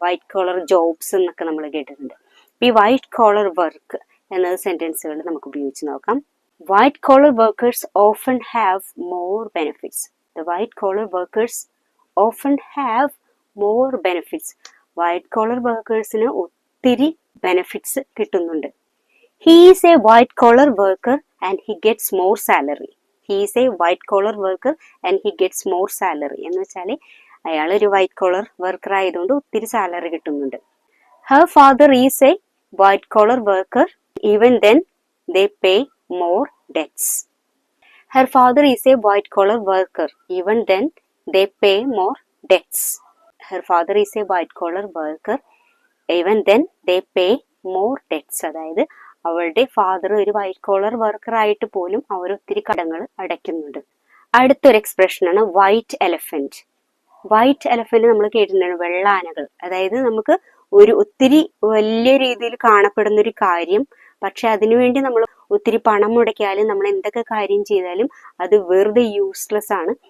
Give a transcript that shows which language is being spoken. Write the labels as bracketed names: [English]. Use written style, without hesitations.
[Malayalam] White collar jobs എന്നൊക്കെ നമ്മൾ കേട്ടിട്ടുണ്ട്. ഈ വൈറ്റ് കോളർ വർക്ക് എന്നത് സെന്റൻസുകൾ നമുക്ക് ഉപയോഗിച്ച് നോക്കാം. [English] White collar workers often have more benefits. The white collar workers often have more benefits. [Malayalam] White collar വർക്കേഴ്സിന് ഒത്തിരി ബെനിഫിറ്റ്സ് കിട്ടുന്നുണ്ട്. [English] He is a white collar worker and he gets more salary. He is a white collar worker and he gets more salary. [Malayalam] എന്ന് വെച്ചാൽ അയാൾ ഒരു white collar worker ആയതുകൊണ്ട് ഒത്തിരി salary കിട്ടുന്നുണ്ട്. [English] Her father is a white collar worker. Even then they pay more debts. Her father is a white collar worker. Even then they pay more debts. Her father is a white collar worker. Even then they pay more debts. [Malayalam] അതായത് അവളുടെ father ഒരു white collar worker ആയിട്ട് പോലും അവർ ഒത്തിരി കടങ്ങൾ അടയ്ക്കുന്നുണ്ട്. അടുത്തൊരു expression ആണ് white elephant. White elephant നമ്മൾ കേട്ടിട്ടുണ്ട്, വെള്ളാനകൾ. അതായത് നമുക്ക് ഒത്തിരി വലിയ രീതിയിൽ കാണപ്പെടുന്ന ഒരു കാര്യം, പക്ഷെ അതിനുവേണ്ടി നമ്മൾ ഒത്തിരി പണം മുടക്കിയാലും നമ്മൾ എന്തൊക്കെ കാര്യം ചെയ്താലും അത് വെറുതെ യൂസ്ലെസ് ആണ്.